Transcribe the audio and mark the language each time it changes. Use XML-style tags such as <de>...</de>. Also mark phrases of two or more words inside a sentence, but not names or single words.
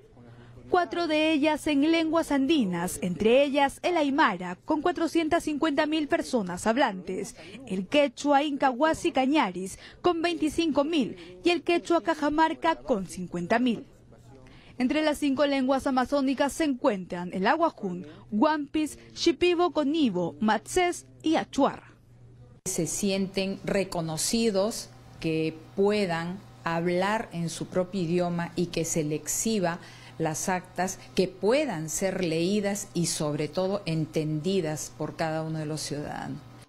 <es>4 de ellas en lenguas andinas, entre ellas el aymara, con 450.000 personas hablantes, el quechua incahuasi cañaris, con 25.000, y el quechua cajamarca, con 50.000. Entre las 5 lenguas amazónicas se encuentran el aguajún, guampis, shipibo conibo, matzés y achuar. Se sienten reconocidos, que puedan hablar en su propio idioma y que se le exhiba las actas, que puedan ser leídas y sobre todo entendidas por cada uno de los ciudadanos.</es>